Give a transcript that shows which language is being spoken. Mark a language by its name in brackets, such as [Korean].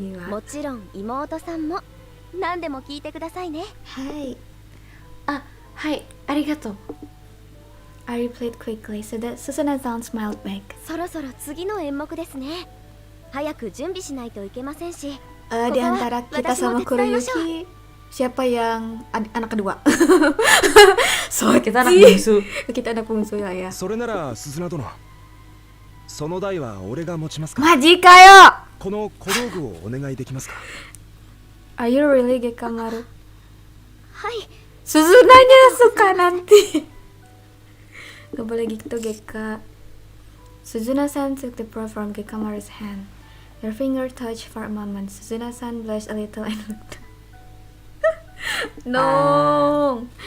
[Japanese] もちろん妹さんも何でも聞いてくださいね。はい。あ、はい、ありがとう。 [English] I replied quickly so that Suzuna-san smiled back. [Japanese] そろそろ次の演目ですね。早く準備しないといけませんし。 [Indonesian] Di antara kita sama Kuroyuki, siapa yang anak kedua? [English] So [Indonesian] kita anak bungsu. Kita anak bungsu ya. [Japanese] それなら鈴名殿。その台は俺が持ちますか。 Maji kayo. この小道具をお願いできますか。 [English] Are you really Gekkamaru? [Japanese] はい。 [Indonesian] Suzunanya suka nanti. Gak boleh gitu Gekka. [English] Suzuna-san took the prop from Gekkamaru's hand. Her finger touched for a moment. Suzuna-san blushed a little and looked. No.